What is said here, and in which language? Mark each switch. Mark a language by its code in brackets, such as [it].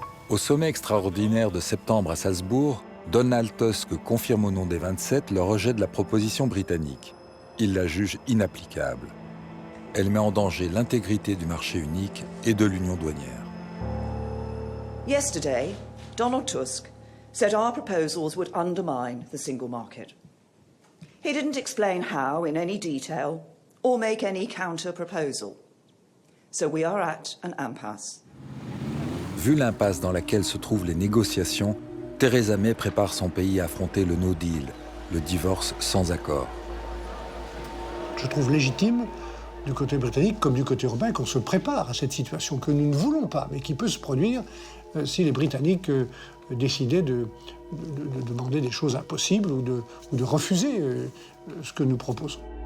[fr] Au sommet extraordinaire de septembre à Salzbourg, Donald Tusk confirme au nom des 27 le rejet de la proposition britannique. Il la juge inapplicable. Elle met en danger l'intégrité du marché unique et de l'union douanière. [en] Yesterday, Donald Tusk said our proposals would undermine the single market. He didn't explain how in any detail or make any counter-proposal. So we are at an impasse. [fr] Vu l'impasse dans laquelle se trouvent les négociations, Theresa May prépare son pays à affronter le no deal, le divorce sans accord. Je trouve légitime, du côté britannique comme du côté européen, qu'on se prépare à cette situation que nous ne voulons pas, mais qui peut se produire si les Britanniques décidaient de demander des choses impossibles ou de refuser ce que nous proposons.